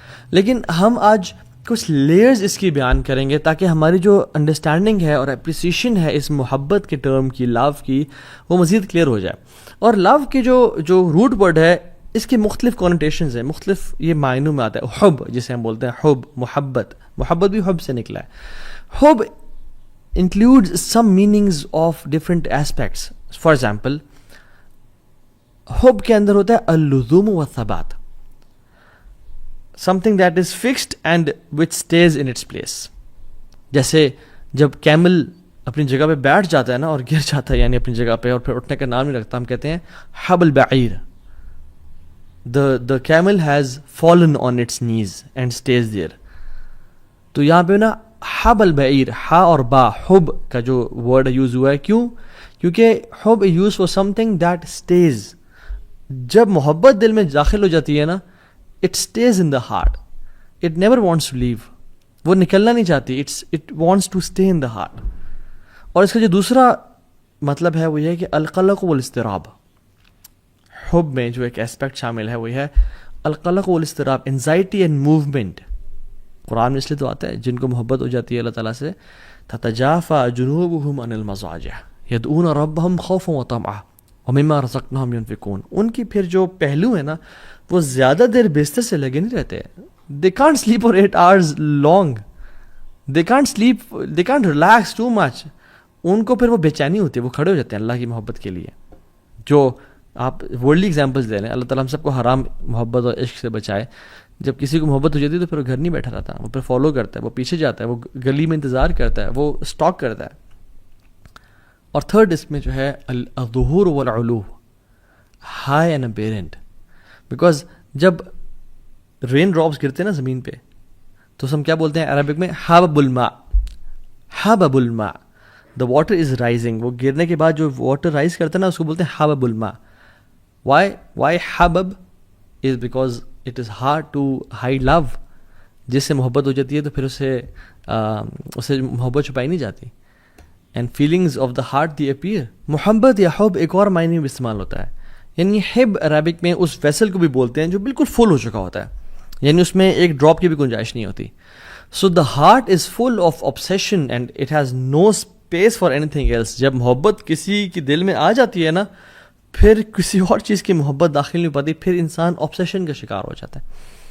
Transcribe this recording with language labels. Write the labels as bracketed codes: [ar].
[ur] لیکن ہم آج کچھ لیئرز اس کی بیان کریں گے تاکہ ہماری جو انڈرسٹینڈنگ ہے اور اپریسیشن ہے اس محبت کے ٹرم کی، لو کی، وہ مزید کلیئر ہو جائے. اور لو کے جو روٹ ورڈ ہے، اس کے مختلف کونوٹیشنز ہیں، مختلف یہ معنوں میں آتا ہے. حب جسے ہم بولتے ہیں، حب، محبت بھی حب سے نکلا ہے. [en] حب includes some meanings of different aspects. For example, حب [ur] کے اندر ہوتا ہے [ar] اللزوم والثبات، [en] something that is fixed and which stays in its place. [ur] جیسے جب کیمل اپنی جگہ پہ بیٹھ جاتا ہے نا اور گر جاتا ہے، یعنی اپنی جگہ پہ، اور پھر اٹھنے کا نام نہیں رکھتا، ہم کہتے ہیں [ar] حب البعیر. [en] The camel has fallen on its knees and stays there. [ur] تو یہاں پہ نا [ar] حب البعیر، [ur] ہا اور با، حب کا جو ورڈ یوز ہوا ہے، کیونکہ حب [en] Use for something that stays. [ur] جب محبت دل میں داخل ہو جاتی ہے نا، [en] It stays in the heart, it never wants to leave. [ur] وہ نکلنا نہیں چاہتی، [en] It wants to stay in the heart. [ur] اور اس کا جو دوسرا مطلب ہے وہ یہ ہے کہ [ar] القلق والاضطراب. [ur] حب میں جو ایک اسپیکٹ شامل ہے وہ یہ ہے [ar] القلق والاضطراب، [en] Anxiety and movement. [ur] قرآن میں اس لیے تو آتا ہے جن کو محبت ہو جاتی ہے اللہ تعالیٰ سے، [ar] تتجافى جنوبهم عن المضاجع يدعون ربهم خوفا وطمعا ومما رزقناهم ينفقون. [ur] ان کی پھر جو پہلو ہے نا، وہ زیادہ دیر بستر سے لگے نہیں رہتے. [en] they can't sleep for 8 hours long, they can't sleep, they can't relax too much. [ur] ان کو پھر وہ بے چینی ہوتی ہے، وہ کھڑے ہو جاتے ہیں اللہ کی محبت کے لیے. جو آپ ورلڈلی ایگزامپلس دے رہے ہیں، اللہ تعالیٰ ہم سب کو حرام محبت اور عشق سے بچائے. جب کسی کو محبت ہو جاتی ہے تو پھر وہ گھر نہیں بیٹھا رہتا، وہ پھر فالو کرتا ہے، وہ پیچھے جاتا ہے، وہ گلی میں انتظار کرتا ہے، وہ اسٹاک کرتا ہے. اور تھرڈ اس میں جو ہے [ar] الظہور والعلو، [en] High and apparent. [ur] بیکاز جب رین ڈراپس گرتے ہیں نا زمین پہ تو ہم کیا بولتے ہیں عربک میں؟ [ar] حبب الماء. حبب الماء، [en] the water is rising, [ur] وہ گرنے کے بعد جو واٹر رائز کرتا ہے نا اس کو بولتے ہیں [ar] حبب الماء. [en] Why حبب is because it is hard to hide love. [ur] جس سے محبت ہو جاتی ہے تو پھر اسے محبت چھپائی نہیں جاتی. [en] And feelings of the heart they appear. [ur] محبت یا حب ایک اور معنی میں استعمال ہوتا ہے, یعنی حب عربک میں اس ویسل کو بھی بولتے ہیں جو بالکل فل ہو چکا ہوتا ہے, یعنی اس میں ایک ڈراپ کی بھی گنجائش نہیں ہوتی. [en] So the heart is full of obsession and it has no space for anything else. [ur] جب محبت کسی کے دل میں آ جاتی ہے نا, پھر کسی اور چیز کی محبت داخل نہیں پاتی, پھر انسان obsession کا شکار ہو جاتا ہے.